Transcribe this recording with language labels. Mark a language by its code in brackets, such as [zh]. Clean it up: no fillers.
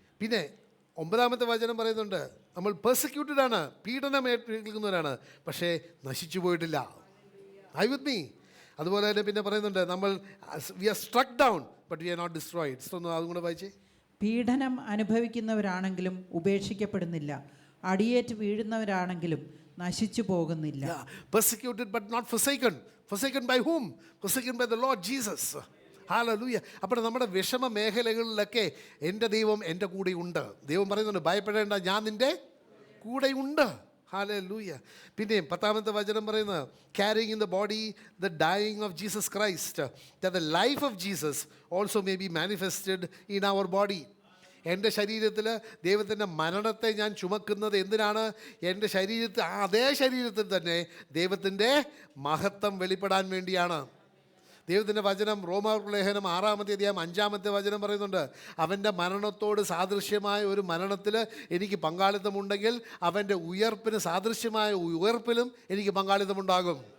[ml] പിന്നെ 9-ാമത്തെ വചനം പറയുന്നുണ്ട് നമ്മൾ പെർസിക്യൂട്ടഡ് ആണ്, പീഡനം ഏൽക്കുന്നവരാണ്, പക്ഷേ നശിച്ചു പോയിട്ടില്ല. [en] I with me. [ml] അതുപോലെ തന്നെ പിന്നെ പറയുന്നുണ്ട് നമ്മൾ [en] We are struck down but we are not destroyed. [ml] അതും കൂടെ വായിച്ചേ. പീഡനം അനുഭവിക്കുന്നവരാണെങ്കിലും ഉപേക്ഷിക്കപ്പെടുന്നില്ല, അടിയേറ്റ് വീഴുന്നവരാണെങ്കിലും നശിച്ചു പോകുന്നില്ല. [en] Persecuted but not forsaken. Forsaken by whom? Forsaken by the Lord Jesus. [ml] Hallelujah. അപ്പോൾ നമ്മുടെ വിഷമ മേഖലകളിലൊക്കെ എൻ്റെ ദൈവം എൻ്റെ കൂടെ ഉണ്ട്. ദൈവം പറയുന്നുണ്ട് ഭയപ്പെടേണ്ട, ഞാൻ നിൻ്റെ കൂടെയുണ്ട്. ഹല്ലേലൂയ. പിന്നെ 10-ാമത്തെ വചനം പറയുന്നത് [en] carrying in the body the dying of Jesus Christ, that the life of Jesus also may be manifested in our body. [ml] എൻ്റെ ശരീരത്തിൽ ദൈവത്തിൻ്റെ മരണത്തെ ഞാൻ ചുമക്കുന്നത് എന്തിനാണ്? എൻ്റെ ശരീരത്തിൽ, അതേ ശരീരത്തിൽ തന്നെ ദൈവത്തിൻ്റെ മഹത്വം വെളിപ്പെടാൻ വേണ്ടിയാണ്. ദൈവത്തിൻ്റെ വചനം റോമാക്കാരുടെ ലേഖനം 6-ാമത്തെ അധ്യായം 5-ാമത്തെ വചനം പറയുന്നുണ്ട് അവൻ്റെ മരണത്തോട് സാദൃശ്യമായ ഒരു മരണത്തിൽ എനിക്ക് പങ്കാളിത്തമുണ്ടെങ്കിൽ അവൻ്റെ ഉയർപ്പിന് സാദൃശ്യമായ ഉയർപ്പിലും എനിക്ക് പങ്കാളിത്തമുണ്ടാകും.